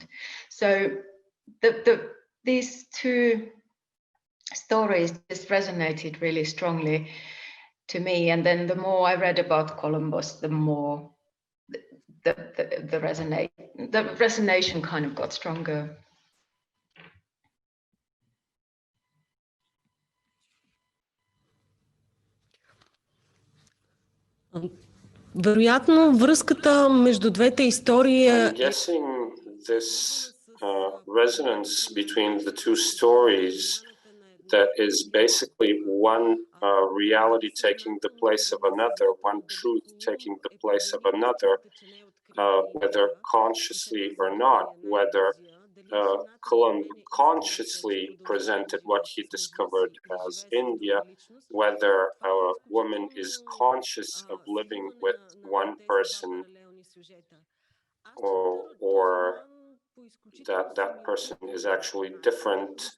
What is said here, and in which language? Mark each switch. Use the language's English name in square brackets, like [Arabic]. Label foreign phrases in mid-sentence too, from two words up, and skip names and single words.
[English] So these 2 stories just resonated really strongly. to me. And then the more I read about Columbus, the more the resonation kind of got stronger. [Bulgarian] Вероятно, връзката между двете истории [English] I'm guessing this resonance between the two stories that is basically one reality taking the place of another, one truth taking the place of another, whether consciously or not, whether Columbus consciously presented what he discovered as India, whether a woman is conscious of living with one person or that person is actually different.